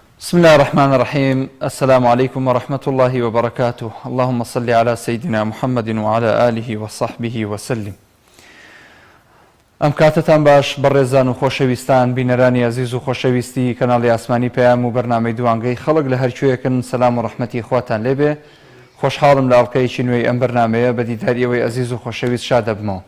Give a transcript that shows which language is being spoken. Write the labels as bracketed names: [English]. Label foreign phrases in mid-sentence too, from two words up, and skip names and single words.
[Arabic] بسم الله الرحمن الرحيم. السلام عليكم ورحمة الله وبركاته. اللهم صل على سيدنا محمد وعلى آله وصحبه وسلم. [Central Kurdish] ئەم کاتتان باش بەڕێزان و خۆشەویستان بینەرانی عزیز و خۆشەویستی کەناڵی ئاسمانی پەیام و بەرنامەی دوانگەی خەڵک لە هەرکوێیەکن سەلام و ڕەحمەتی خواتان لێبێ. خۆشحاڵم لە ئەڵقەیەکی نوێی ئەم بەرنامەیە بە دیداریەوەی عزیز و خۆشەویست شاد دەبمەوە.